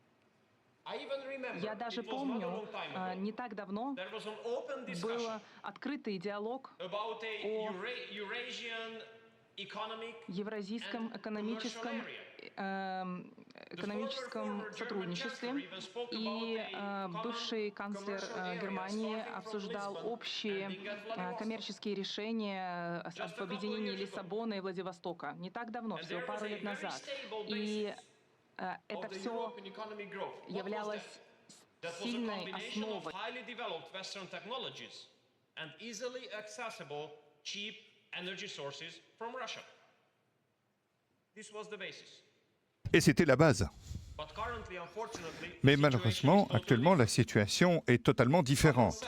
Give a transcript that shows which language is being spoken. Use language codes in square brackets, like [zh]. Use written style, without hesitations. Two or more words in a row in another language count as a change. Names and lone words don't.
[ru] Я даже помню, не так давно был открытый диалог о евразийском экономическом сотрудничестве, и бывший канцлер Германии обсуждал общие коммерческие решения об объединении Лиссабона и Владивостока. Не так давно, всего пару лет назад. И это все являлось сильной основой. [fr] Et c'était la base. Mais malheureusement, actuellement, la situation est totalement différente.